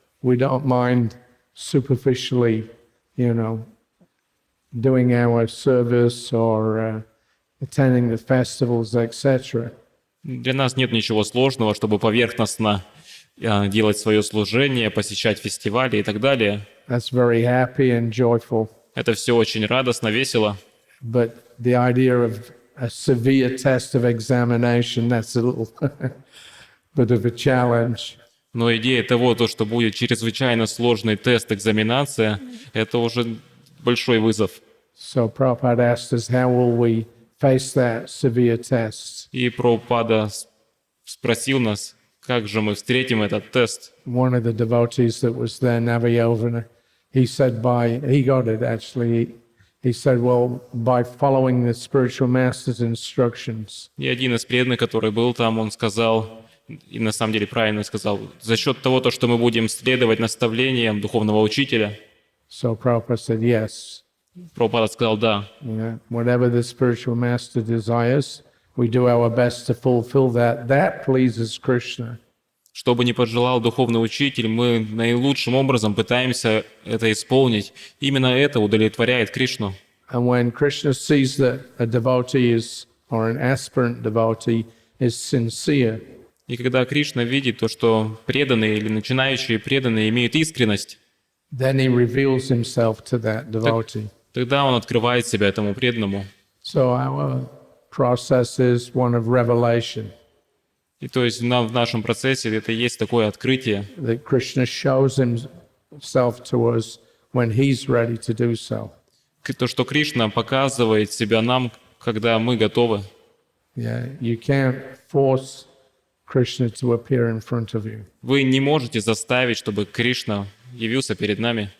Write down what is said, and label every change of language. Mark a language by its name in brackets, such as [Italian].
[English] We don't mind superficially, doing our service or attending the festivals, etc. [Russian] Для нас нет ничего сложного, чтобы поверхностно делать свое служение, посещать фестивали и так далее. [English] That's very happy and joyful. [Russian] Это все очень радостно, весело. [English] But the idea of a severe test of examination, that's a little bit of a challenge. [Russian] Но идея того, то, что будет чрезвычайно сложный тест, экзаменация, это уже большой вызов. [English] So Prabhupada asked us, how will we face that severe test? [Russian] И Прабхупада спросил нас, как же мы встретим этот тест. [English] One of the devotees that was there, Navayovana, he said he got it actually. He said, well, by following the spiritual master's instructions. [Russian] И один из преданных, который был там, он сказал, и на самом деле правильно сказал, за счет того, что мы будем следовать наставлениям духовного учителя. [English] So Prabhupada said, yes. [Russian] Прабхупада сказал, да. [English] Yeah. Whatever the spiritual master desires, we do our best to fulfill that. That pleases Krishna. [Russian] Что бы ни пожелал духовный учитель, мы наилучшим образом пытаемся это исполнить. Именно это удовлетворяет Кришну. [English] And when Krishna sees that a devotee is, or an aspirant devotee is sincere, [Russian] и когда Кришна видит то, что преданные или начинающие преданные имеют искренность, [English] then he reveals himself to that devotee. [Russian] Тогда он открывает себя этому преданному. [English] So our process is one of revelation. [Russian] И то есть в нашем процессе это есть такое открытие. [English] That Krishna shows himself to us when he's ready to do so. [Russian] То, что Кришна показывает себя нам, когда мы готовы. [English] Yeah, you can't force Krishna to appear in front of you. [Russian] Вы не можете заставить, чтобы Кришна явился перед нами.